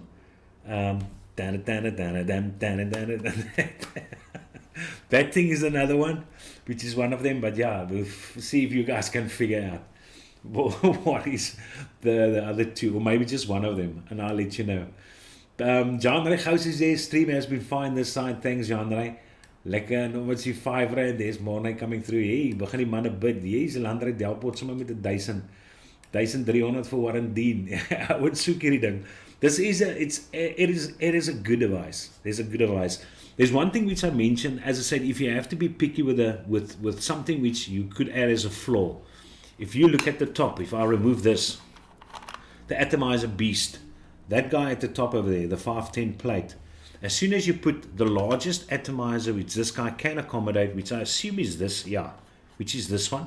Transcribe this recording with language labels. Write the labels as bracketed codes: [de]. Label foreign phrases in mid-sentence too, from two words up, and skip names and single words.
[en] That thing is another one, which is one of them. But yeah, we'll see if you guys can figure out what is the other 2, or maybe just one of them, and I'll let you know. John Ray House is there. Stream has been fine this side. Thanks, John Ray. [af] Lekker, nou wat is die 5 rand, [en] there's morning coming through. [af] Hey, begin die manne bid. Jy's 'n landry Delport sommer met 1,300 vir Warren Dean. [en] I would [af] soek hierdie ding. [en] It is a good device. There's a good device. There's one thing which I mentioned, as I said, if you have to be picky with something which you could add as a flaw. If you look at the top, if I remove this, the atomizer beast, that guy at the top over there, the 510 plate, as soon as you put the largest atomizer which this guy can accommodate, which I assume is this, yeah, which is this one.